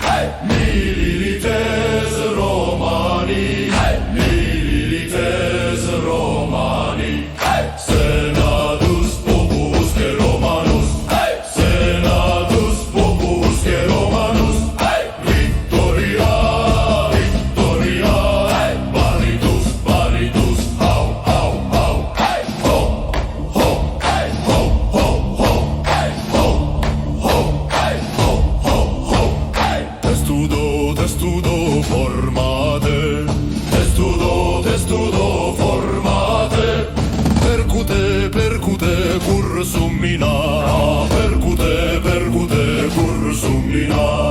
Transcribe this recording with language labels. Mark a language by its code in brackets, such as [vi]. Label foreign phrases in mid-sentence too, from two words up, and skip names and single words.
[la] Milites Romani, milites Romani. Senatus popusque Romanus, Senatus popusque Romanus. Victoria, Victoria, Barritus, Barritus, au, au, au. Ho, ho, ho, ho, ho, ho, ho, ho, ho. Testudo, testudo formate, testudo, testudo formate. Percute, percute cursum mina, percute, percute cursum mina.